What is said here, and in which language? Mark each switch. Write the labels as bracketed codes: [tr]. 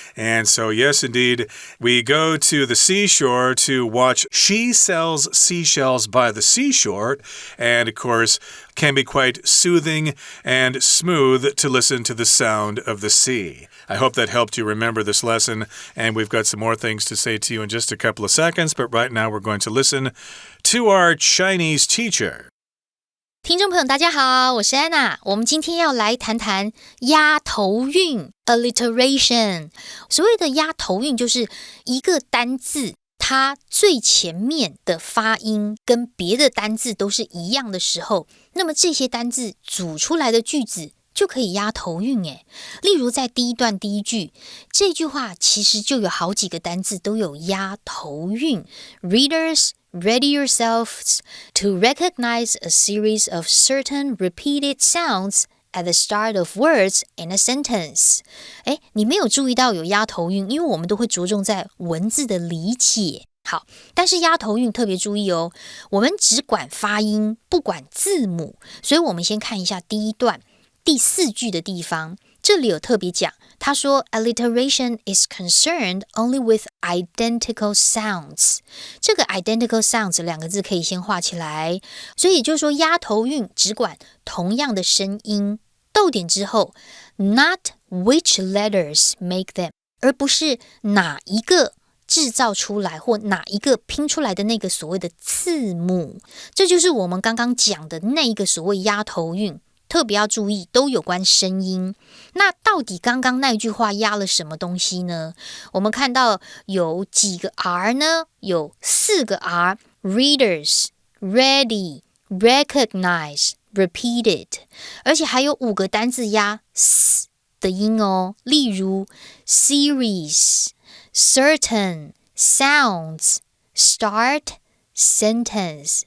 [en] And so, yes, indeed, we go to the seashore to watch She Sells Seashells by the Seashore, and of course can be quite soothing and smooth to listen to the sound of the sea. I hope that helped you remember this lesson, and we've got some more things to say to you in just a couple of seconds, but right now we're going to listen to our Chinese teacher. [zh] 听众朋友大家好，我是安娜。我们今天要来谈谈押头韵 alliteration。所谓的押头韵就是一个单字它最前面的发音跟别的单字都是一样的时候，那么这些单字组出来的句子就可以押头韵耶。例如在第一段第一句，这句话其实就有好几个单字都有押头韵。 [en] Readers, ready yourselves to recognize a series of certain repeated sounds at the start of words in a sentence. [zh] 你没有注意到有押头韵，因为我们都会着重在文字的理解。好，但是押头韵特别注意哦，我们只管发音，不管字母。所以我们先看一下第一段第4句的地方，这里有特别讲，他说 [en] alliteration is concerned only with identical sounds。 [zh] 这个 [en] identical sounds [zh] 两个字可以先画起来，所以也就是说押头韵只管同样的声音，逗点之后 [en] not which letters make them， [zh] 而不是哪一个制造出来或哪一个拼出来的那个所谓的字母。这就是我们刚刚讲的那一个所谓押头韵，特别要注意都有关声音。那到底刚刚那句话押了什么东西呢？我们看到有几个 R 呢？有4个 R， [en] Readers, Ready, Recognize, Repeated， [zh] 而且还有5个单字押 S 的音哦，例如 [en] Series, Certain, Sounds, Start, Sentence。